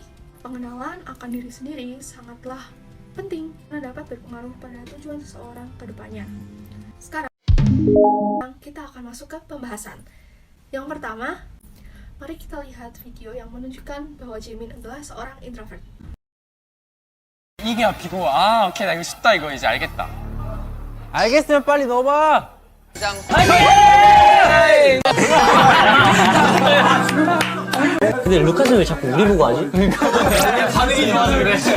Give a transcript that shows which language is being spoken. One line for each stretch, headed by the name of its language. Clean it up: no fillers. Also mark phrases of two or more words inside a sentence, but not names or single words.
Indonesian: Pengenalan akan diri sendiri sangatlah penting karena dapat berpengaruh pada tujuan seseorang ke depannya. Sekarang kita akan masuk ke pembahasan. Yang pertama, mari kita lihat video yang menunjukkan bahwa Jimin adalah seorang introvert.
Korean: 이게 앞이고 오케이 나 이거 쉽다 이거 이제 알겠다. 알겠으면 빨리 넣어봐. 근데 루카스는 왜 자꾸 우리 보고 하지? 반응이 좋아서 그래.